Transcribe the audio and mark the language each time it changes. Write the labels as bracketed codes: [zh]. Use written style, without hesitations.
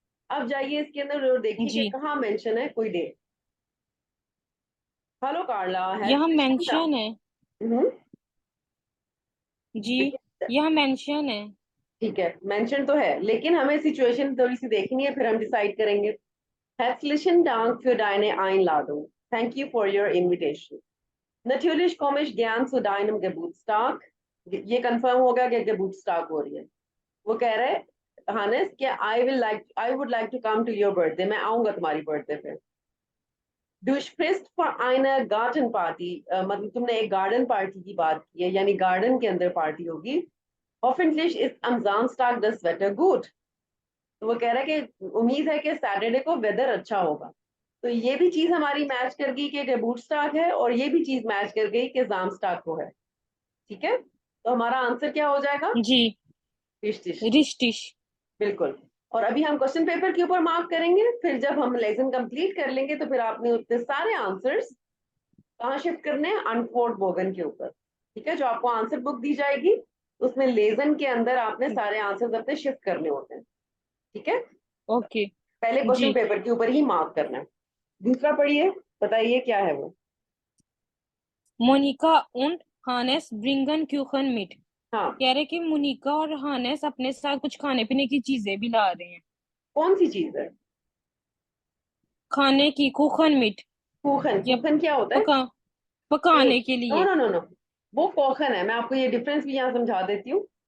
[hi] अब जाइए इसके अंदर और देखिए कि जी कहाँ मेंशन है कोई डेट। [de] हेलो कार्ला हैज [hi] यहाँ मेंशन है। हम्म। जी देखिए, यहाँ मेंशन है। ठीक है मेंशन तो है लेकिन हमें सिचुएशन थोड़ी सी देखनी है, फिर हम डिसाइड करेंगे। [de] Herzlichen Dank für deine Einladung. [en] Thank you for your invitation. [de] Natürlich komme ich gern zu deinem Geburtstag. [hi] ये कंफर्म होगा कि Geburtstag हो रही है। वो कह रहे हैं हानिस कि [en] I would like to come to your birthday. [hi] मैं आऊंगा तुम्हारी बर्थडे पे। [de] Du sprichst von einer Gartenparty, [hi] मतलब तुमने एक गार्डन पार्टी की बात की है, यानी गार्डन के अंदर पार्टी होगी। Hoffentlich ist am Samstag das Wetter gut. तो वो कह रहा है कि उम्मीद है कि सैटरडे को वेदर अच्छा होगा। तो ये भी चीज हमारी मैच कर गई कि बूट स्टाक है, और ये भी चीज मैच कर गई कि जाम स्टाक को है। ठीक है, तो हमारा आंसर क्या हो जाएगा? जी रिश्तिश। रिश्तिश। बिल्कुल। और अभी हम क्वेश्चन पेपर के ऊपर मार्क करेंगे, फिर जब हम लेसन कंप्लीट कर लेंगे तो फिर आपने उतने सारे आंसर्स कहाँ शिफ्ट करने हैं, अनफोर्ड बोगन के ऊपर। ठीक है, जो आपको आंसर बुक दी जाएगी उसमें लेजन के अंदर आपने सारे आंसर्स अपने शिफ्ट करने होते हैं। ठीक है, ओके। पहले क्वेश्चन जी पेपर के ऊपर ही मार्क करना है। दूसरा पढ़िए, बताइए क्या है वो। [de] मोनिका und हानेस bringen Kuchen mit। [hi] हाँ, कह रहे कि मोनिका और हानेस अपने साथ कुछ खाने पीने की चीजें भी ला रहे हैं। कौन सी चीज है? खाने की कुखन मीट। कूखन, या कूखन क्या होता है? पका केक। पकाने के [en] no [hi] लिए। नो नो नो, वो कोखन है। मैं आपको ये डिफरेंस भी यहाँ समझा देती हूँ।